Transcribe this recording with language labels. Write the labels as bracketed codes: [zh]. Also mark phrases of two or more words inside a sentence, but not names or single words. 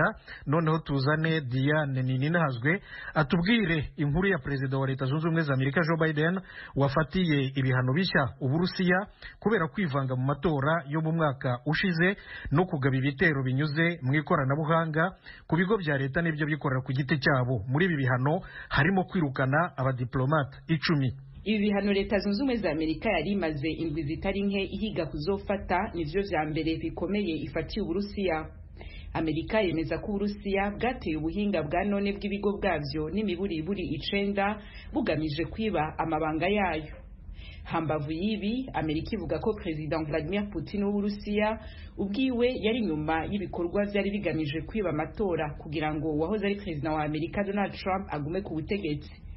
[rw] Noneho tuzane Diane Nininahazwe atubwire inkuru ya Perezida wa Leta Zunze Ubumwe za Amerika Joe Biden wafatiye ibihano bishya Uburusiya kubera kwivanga mu matora yo mu mwaka ushize no kugaba ibitero binyuze mu ikoranabuhanga ku bigo bya leta n'ibyo bikorera ku giti cyabo. [rn] Muri ibi bihano harimo kwirukana abadiplomate 10. Ibi bihano leta zunze ubumwe za Amerika yari imaze indwi zitari nke ihiga kuzofata nivyo vya mbere bikomeye ifatiye Uburusiya. Amerika yemeza ko Uburusiya bwateye ubuhinga bwa none bw'ibigo bwavyo n'imiburiburi 9 bugamije kwiba amabanga yayo. Hambavu yibi, Amerika ivuga ko President Vladimir Putin w'Uburusiya ubwiwe yari nyuma y'ibikorwa vyari bigamije kwiba amatora kugira ngo wahoze ari President wa Amerika Donald Trump agume ku butegetsi.